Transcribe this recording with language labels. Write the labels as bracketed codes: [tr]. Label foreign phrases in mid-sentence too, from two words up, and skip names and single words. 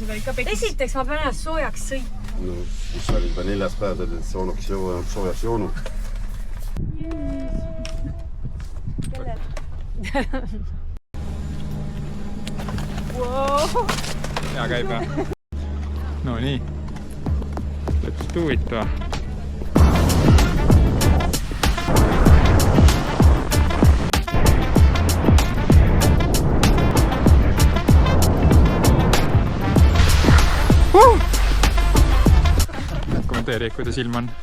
[et] Esiteks ma pean ennast soojaks sõitma. No, kus sa olid juba 4. päev, sa olid soojaks joonud. Hea käib jah. No nii. [en] Let's do it va. [et] Kommenteeri, kuidas ilm on.